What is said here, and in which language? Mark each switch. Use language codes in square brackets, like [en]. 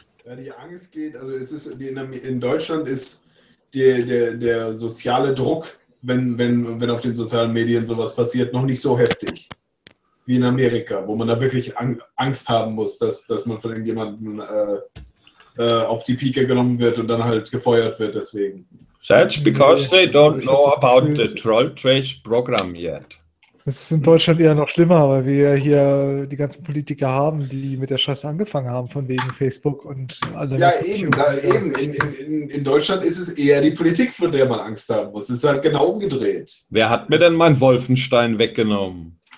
[de] Ja, die Angst geht, also es ist in Deutschland ist der soziale Druck, wenn auf den sozialen Medien sowas passiert, noch nicht so heftig wie in Amerika, wo man da wirklich Angst haben muss, dass man von irgendjemandem auf die Pike genommen wird und dann halt gefeuert wird deswegen. [en] That's because they don't know about the Troll Trash Program yet. [de] Das ist in Deutschland eher noch schlimmer, weil wir hier die ganzen Politiker haben, die mit der Scheiße angefangen haben, von wegen Facebook und alle. Ja, eben. In Deutschland ist es eher die Politik, von der man Angst haben muss. Es ist halt genau umgedreht. Wer hat mir denn meinen Wolfenstein weggenommen?